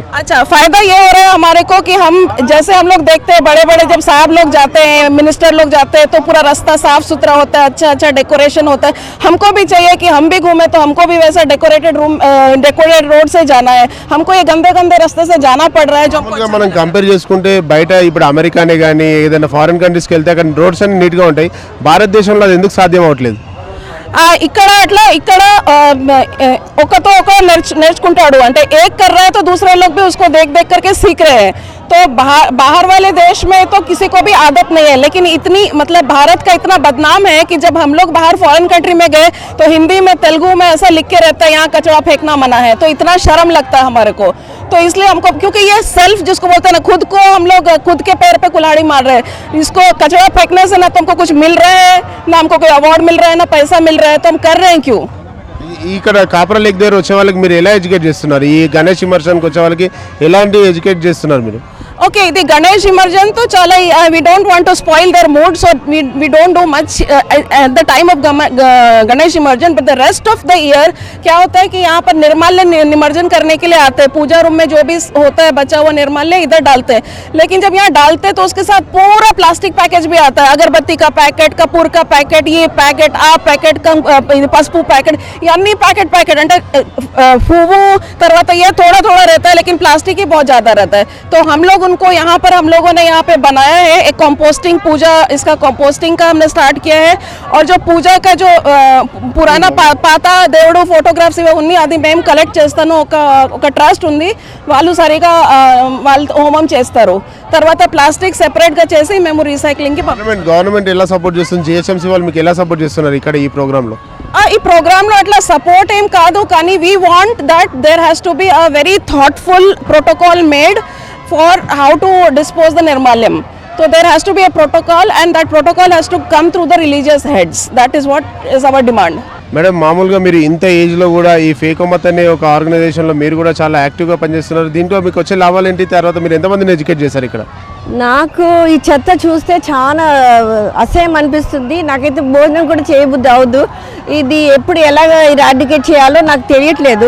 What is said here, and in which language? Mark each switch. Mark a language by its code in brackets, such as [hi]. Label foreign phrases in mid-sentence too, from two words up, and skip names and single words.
[hi] अच्छा, फायदा ये हो रहा है हमारे को कि हम जैसे हम लोग देखते हैं बड़े जब साहब लोग जाते हैं, मिनिस्टर लोग जाते हैं, तो पूरा रास्ता साफ सुथरा होता है, अच्छा डेकोरेशन होता है. हमको भी चाहिए कि हम भी घूमे, तो हमको भी वैसा डेकोरेटेड रोड से जाना है. हमको ये गंदे रास्ते से जाना पड़ रहा है. जो [te] మనం కంపేర్ చేసుకుంటే బయట ఇప్పుడు అమెరికానే కానీ ఏదైనా ఫారిన్ కంట్రీస్కి వెళ్తే అక్కడ రోడ్స్ అన్ని నీట్గా ఉంటాయి. భారతదేశంలో అది ఎందుకు సాధ్యం అవ్వట్లేదు? ఇక్కడ ఒకతో ఒక నేర్చుకుంటాడు అంటే [hi] एक कर रहा है तो दूसरे लोग भी उसको देख करके सीख रहे हैं. तो बाहर वाले देश में तो किसी को भी आदत नहीं है, लेकिन इतनी मतलब भारत का इतना बदनाम है कि जब हम लोग बाहर फॉरेन कंट्री में गए तो हिंदी में तेलुगु में ऐसा लिख के रहता है यहाँ कचरा फेंकना मना है. तो इतना शर्म लगता है हमारे को. तो इसलिए हमको, क्योंकि ये सेल्फ जिसको बोलते हैं ना, खुद को हम लोग खुद के पैर पे कुल्हाड़ी मार रहे हैं. इसको कचरा फेंकने से ना तो हमको कुछ मिल रहा है, ना हमको कोई अवार्ड मिल रहा है, ना पैसा मिल रहा है. तो हम कर रहे हैं क्यों? [te] ఇక్కడ కాప్రా లేక్ దగ్గర వచ్చే వాళ్ళకి మీరు ఎలా ఎడ్యుకేట్ చేస్తున్నారు? ఈ గణేష్ ఇమర్షన్కి వచ్చే వాళ్ళకి ఎలాంటి ఎడ్యుకేట్ చేస్తున్నారు మీరు? [en] Okay, the Ganesh immersion to chala we don't want to spoil their mood, so we don't do much at the time of Ganesh immersion, but the rest of the year [hi] क्या होता है कि यहाँ पर निर्माल्य निमज्जन करने के लिए आते हैं. पूजा रूम में जो भी होता है बचा हुआ निर्माल्य इधर डालते हैं. लेकिन जब यहाँ डालते हैं तो उसके साथ पूरा प्लास्टिक पैकेज भी आता है. अगरबत्ती का पैकेट, कपूर का पैकेट, ये पैकेट, आ पैकेट, पसपू पैकेट, ये अन्नी पैकेट అంటే फूवू తర్వాత ये थोड़ा रहता है, लेकिन प्लास्टिक ही बहुत ज़्यादा रहता है. तो हम लोग उनको यहाँ पर हम लोगों ने यहाँ पे बनाया है एक कंपोस्टिंग पूजा, इसका कंपोस्टिंग का हमने स्टार्ट किया है. और जो पूजा का जो पुराना पाता [te] దేవుడు ఫోటోగ్రాఫ్స్ ఇవి ఉన్ని అది మేము కలెక్ట్ చేస్తాను. ఒక ట్రస్ట్ ఉంది, వాళ్ళు సరిగా వాళ్ళు హోమం చేస్తారు. తర్వాత ప్లాస్టిక్ సెపరేట్ గా చేసి మేము రీసైక్లింగ్ కి గవర్నమెంట్ ఎలా సపోర్ట్ చేస్తుంది? జిహెచ్ఎంసీ వాళ్ళు మీకు ఎలా సపోర్ట్ చేస్తున్నారు ఇక్కడ ఈ ప్రోగ్రామ్ లో? ఈ ప్రోగ్రామ్ లో అట్లా సపోర్ట్ ఏం కాదు, కానీ [en] we want that there has to be a very thoughtful protocol made for how to dispose the nirmalyam. So there has to be a protocol, and that protocol has to come through the religious heads. That is what is our demand. [te] మేడం, మామూలుగా మీరు ఇంత ఏజ్లో కూడా ఈ ఫేకోమత్ అనే ఒక ఆర్గనైజేషన్లో మీరు కూడా చాలా యాక్టివ్గా పనిచేస్తున్నారు. దీంట్లో మీకు వచ్చే లాభాలు ఏంటి? తర్వాత మీరు ఎంతమందిని ఎడ్యుకేట్ చేశారు ఇక్కడ? నాకు ఈ చెత్త చూస్తే చాలా అసహ్యం అనిపిస్తుంది. నాకైతే భోజనం కూడా చేయబుద్ధి అవద్దు. ఇది ఎప్పుడు ఎలాగ ఇరాడికేట్ చేయాలో నాకు తెలియట్లేదు.